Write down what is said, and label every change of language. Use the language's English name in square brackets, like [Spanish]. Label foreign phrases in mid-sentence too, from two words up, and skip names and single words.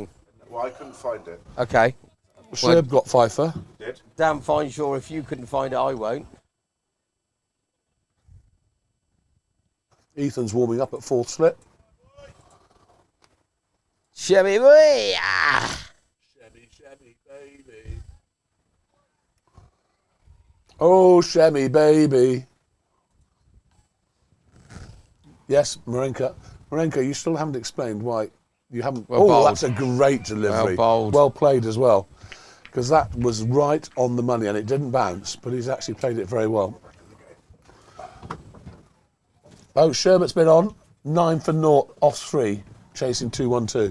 [English] Well, I couldn't find it. Okay. Sherb got Pfeiffer. Did? Damn fine sure if you couldn't find it, I won't. Ethan's warming up at fourth slip. Shebby boy! Ah. Shemmy, baby. Oh, Shemmy, baby. Yes, Marenka. Marenka, you still haven't explained why you haven't. Well bowled. That's a great delivery. Well bowled. Well played as well. Because that was right on the money and it didn't bounce, but he's actually played it very well. Oh, Sherbert's been on. 9 for 0, off 3, chasing 2-1-2.